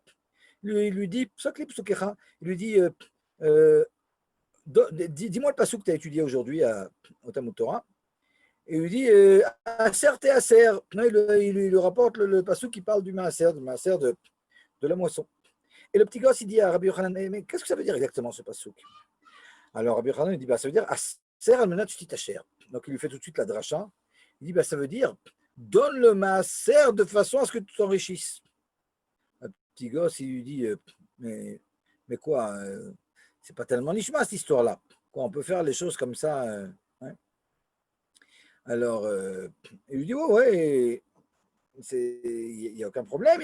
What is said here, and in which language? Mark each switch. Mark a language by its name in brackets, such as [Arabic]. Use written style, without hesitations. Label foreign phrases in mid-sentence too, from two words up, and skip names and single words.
[French] Il lui dit, il lui dit, dis-moi le passouk que tu as étudié aujourd'hui au Talmud Torah. Et il lui dit, [Hebrew] עשר תעשר. [French] Il lui rapporte le passouk qui parle du Maaser, de la moisson. Et le petit gosse, il dit à Rabbi Yochanan, mais qu'est-ce que ça veut dire exactement ce passouk? Alors Rabbi Yochanan, il dit, ça veut dire [Hebrew] עשר על מנת שתתעשר. [French] Donc il lui fait tout de suite la dracha. Il dit, ça veut dire, donne le maaser de façon à ce que tu t'enrichisses. Le petit gosse, il lui dit, mais quoi, c'est pas tellement nishma cette histoire-là. On peut faire les choses comme ça. Alors, il lui dit, ouais, il n'y a aucun problème.